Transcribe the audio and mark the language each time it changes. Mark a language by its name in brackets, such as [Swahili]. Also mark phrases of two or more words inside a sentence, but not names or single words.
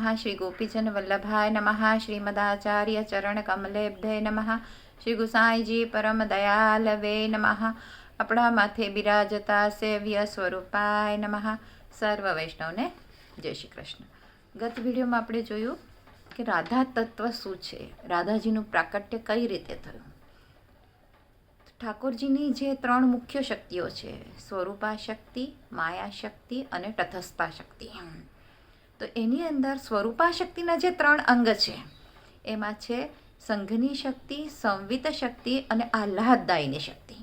[Sanskrit] श्री गोपीजन वल्लभाय नमः। श्रीमदाचार्य चरण कमलेभ्ये नमः। श्री गुसाईजी परम दयालवे नमः। [Gujarati] અપના માથે બિરાજતા [Sanskrit] सेव्य स्वरूपाय नमः। [Gujarati] સર્વ વૈષ્ણવને જય શ્રી કૃષ્ણ। ગત વિડિયોમાં આપણે જોયું કે રાધા તત્વ શું છે, રાધાજીનું પ્રાકટ્ય કઈ રીતે થયું। ઠાકોરજીની જે ત્રણ મુખ્ય શક્તિઓ છે, સ્વરૂપા શક્તિ, માયા શક્તિ અને તટસ્થા શક્તિ. તો એની અંદર સ્વરૂપા શક્તિના જે ત્રણ અંગ છે એમાં છે સંઘની શક્તિ, સંવિત શક્તિ અને આહ્લાદદાયીની શક્તિ.